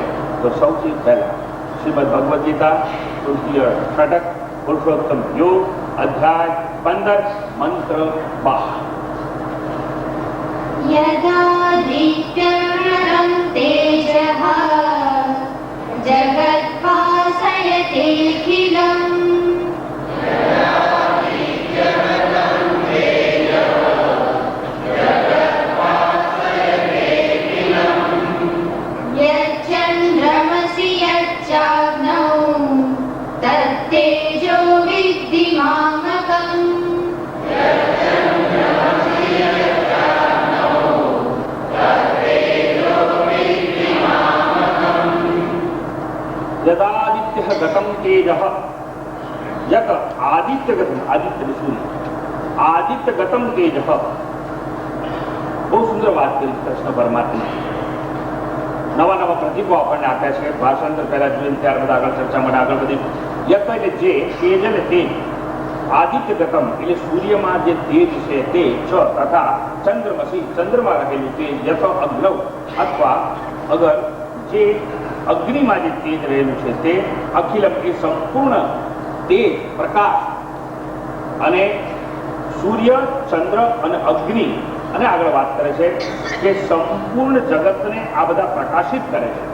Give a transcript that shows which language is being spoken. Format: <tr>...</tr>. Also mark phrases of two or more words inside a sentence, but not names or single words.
<gu>તો સૌથી પહેલા શ્રીમદ ભગવદ્ ગીતા તૃતીય ષટક પુરુષોત્તમ યોગ અધ્યાય 15 મંત્ર 12.</gu> <sa>यदादित्यम तेजः जगद्भासयतेऽखिलम् यच्चन्द्रमसि यच्चाग्नौ तत्तेजो विद्धि मामकम् यदादित्य गतम तेज यत आदित्य गतम आदित्य सूर्य आदित्य गतम तेज.</sa> <gu>બહુ સુંદર વાત કરી કૃષ્ણ પરમાત્મા. નવા નવા પ્રતીકો આપણને આપ્યા છે. ભાષાંતર પહેલા જોઈને ત્યારબાદ આગળ ચર્ચામાં આગળ વધી. યત એટલે જે, તેજ અને તેજ. આદિત્ય ગતમ એટલે સૂર્યમાં જે તેજ છે તે છ તથા ચંદ્રમસી ચંદ્રમાં રહેલું તેજ યથ અગ્નવ અથવા અગર જે અગ્નિમાં જે તેજ રહેલું છે તે અખિલમ એ સંપૂર્ણ તેજ પ્રકાશ અને સૂર્ય ચંદ્ર અને અગ્નિ અને આગળ વાત કરે છે કે સંપૂર્ણ જગતને આ બધા પ્રકાશિત કરે છે.</gu>